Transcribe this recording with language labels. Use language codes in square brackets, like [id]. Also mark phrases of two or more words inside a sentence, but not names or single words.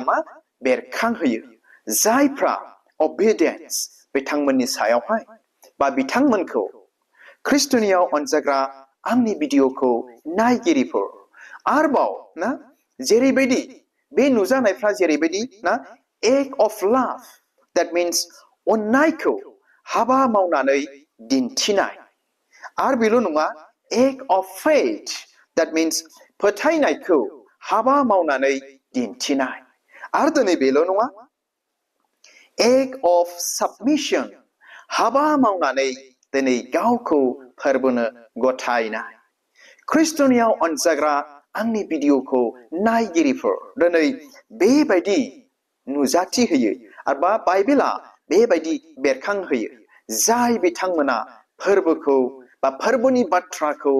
[brx] मा बेरखांहोयो जायफ्रा obedience बिथांमोननि सायावहाय बा बिथांमोनखौ ख्रिस्टनियाव अनजाग्रा आंनि भिडिअखौ नायगिरिफोर आरोबाव ना जेरैबायदि बे नुजानायफ्रा जेरैबायदि ना [en] act of love that means [brx] अननायखौ हाबा मावनानै दिन्थिनाय आरो बेल' नङा [en] act of faith that means [brx] फोथायनायखौ हाबा मावनानै दिन्थिनाय आरो दिनै बेल' नङा [en] act of submission [brx] हाबा मावनानै दिनै गावखौ फोरबोनो गथायनाय। ख्रिस्टनियाव अनजाग्रा आंनि भिडिअखौ नायगिरिफोर दिनै बेबायदि नुजाथि होयो आरोबा बाइबेला बेबायदि बेरखांहोयो जाय बिथांमोना फोरबोखौ बा फोरबोनि बाथ्राखौ